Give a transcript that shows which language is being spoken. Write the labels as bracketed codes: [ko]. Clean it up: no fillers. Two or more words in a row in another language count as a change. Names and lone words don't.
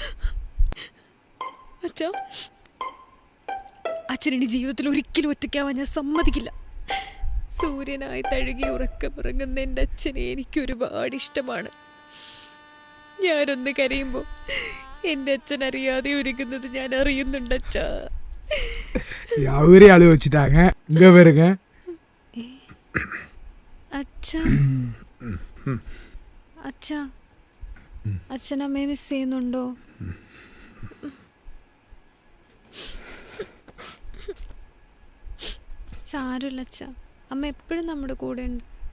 [ml] അച്ഛാ, അച്ഛനെൻ്റെ ജീവിതത്തിൽ ഒരിക്കലും ഒറ്റയ്ക്കാവാൻ ഞാൻ സമ്മതിക്കില്ല. സൂര്യനായി തഴുകി ഉറക്കമിറങ്ങുന്ന എൻ്റെ അച്ഛനെ എനിക്ക് ഒരുപാട് ഇഷ്ടമാണ്. ഞാനൊന്ന് കരയുമ്പോൾ എൻ്റെ അച്ഛൻ അറിയാതെ ഒരുങ്ങുന്നത് ഞാൻ അറിയുന്നുണ്ട് അച്ഛാ. [ta] அவரே அழு வச்சுட்டாங்க. இங்க பாருங்க. [ml] അച്ഛാ, അച്ഛാ, അച്ഛനമ്മയെ മിസ് ചെയ്യുന്നുണ്ടോ? സാരമില്ല അച്ഛാ, അമ്മ എപ്പോഴും നമ്മുടെ കൂടെ ഉണ്ട്.